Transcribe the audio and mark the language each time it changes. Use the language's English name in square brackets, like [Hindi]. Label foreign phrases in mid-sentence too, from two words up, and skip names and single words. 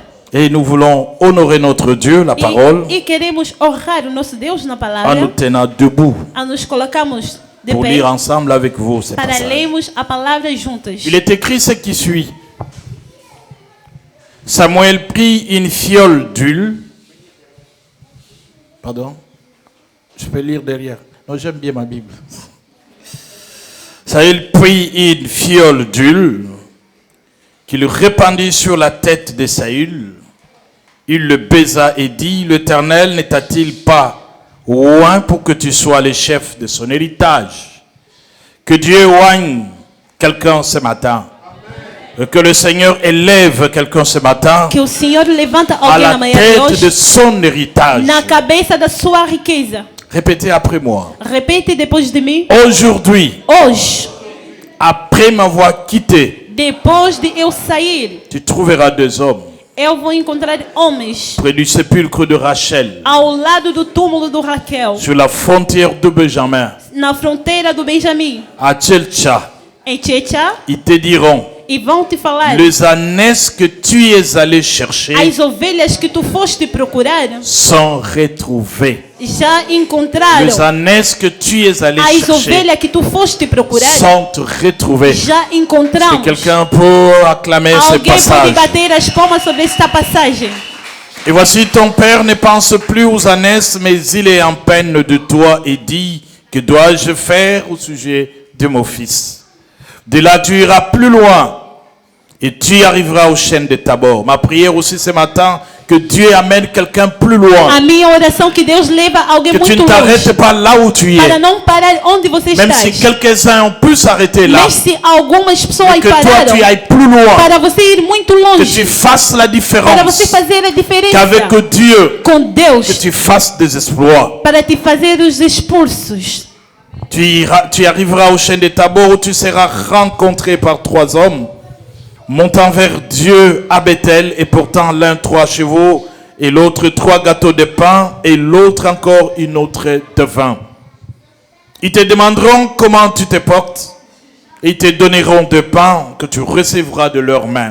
[French] et nous voulons honorer notre Dieu, la parole, [Portuguese] E queremos honrar o nosso Deus na [French] en nous [Portuguese] palavra, [French] tenant debout [Portuguese] a nos colocarmos de [French] pour [Portuguese] pé [French] lire ensemble avec vous ces [Portuguese] para [French] passages. [Portuguese] lermos a palavra juntas. [French] Il est écrit ce qui suit. Samuel prit une fiole d'huile. Pardon? Je peux lire derrière. Non, j'aime bien ma Bible. Samuel prit une fiole d'huile qu'il répandit sur la tête de Saül. Il le baisa et dit, l'Éternel n'est-il pas loin pour que tu sois le chef de son héritage? Que Dieu oigne quelqu'un ce matin. Que le Seigneur élève quelqu'un ce matin [Portuguese] Que o Senhor levanta [French] à [Portuguese] alguém na [French] la [Portuguese] manhã de [French] tête de [Portuguese] hoje [French] son héritage. [Portuguese] na cabeça da sua riqueza. [French] Répétez après moi. [Portuguese] Repete depois de mim. [French] Aujourd'hui, [Portuguese] Hoje, [French] après m'avoir quitté, [Portuguese] depois de eu sair, [French] tu trouveras deux hommes [Portuguese] eu vou encontrar homens [French] près du sépulcre de Rachel, [Portuguese] ao lado do túmulo do Raquel, [French] sur la frontière de Benjamin, [Portuguese] na fronteira do Benjamim, [French] à Tchelcha. [Portuguese] em Tchetcha. [French] Ils te diront, [Portuguese] E vão te falar. [French] les ânesses que tu es allé chercher [Portuguese] As ovelhas que tu foste procurar [French] sont retrouvées. [Portuguese] já [French] Les [Portuguese] encontraram. [French] ânesses que tu es allé [Portuguese] As [French] chercher [Portuguese] ovelhas que tu foste procurar [French] sont retrouvées. [Portuguese] já [French] Est-ce que [Portuguese] encontramos. [French] quelqu'un peut acclamer ce [Portuguese] Alguém pode [French] passage? [Portuguese] bater as palmas sobre esta passagem. [French] Et voici ton père ne pense plus aux ânesses, mais il est en peine de toi et dit, que dois-je faire au sujet de mon fils? De là tu iras plus loin et tu arriveras au chêne de Tabor. Ma prière aussi ce matin, que Dieu amène quelqu'un plus [Portuguese] A [French] loin. [Portuguese] minha oração que Deus leva alguém [French] Que tu [Portuguese] muito [French] ne t'arrêtes [Portuguese] longe. [French] pas là où tu [Portuguese] Para [French] es. [Portuguese] não parar onde você [French] Même [Portuguese] está. [French] si quelques-uns ont pu s'arrêter là. [Portuguese] Mas se algumas pessoas [French] Mais que toi [Portuguese] pararam, [French] tu ailles plus loin. [Portuguese] para você ir muito [French] Que [Portuguese] longe, [French] tu fasses la [Portuguese] para [French] différence. [Portuguese] você fazer a diferença [French] Qu'avec Dieu, [Portuguese] com [French] que [Portuguese] Deus, [French] tu fasses des exploits. [Portuguese] para te fazer os expulsos. [French] Tu arriveras au chêne de Tabor où tu seras rencontré par 3 hommes montant vers Dieu à Bethel, et portant l'un 3 chevaux et l'autre 3 gâteaux de pain et l'autre encore une autre de vin. Ils te demanderont comment tu te portes et ils te donneront de pain que tu recevras de leurs mains.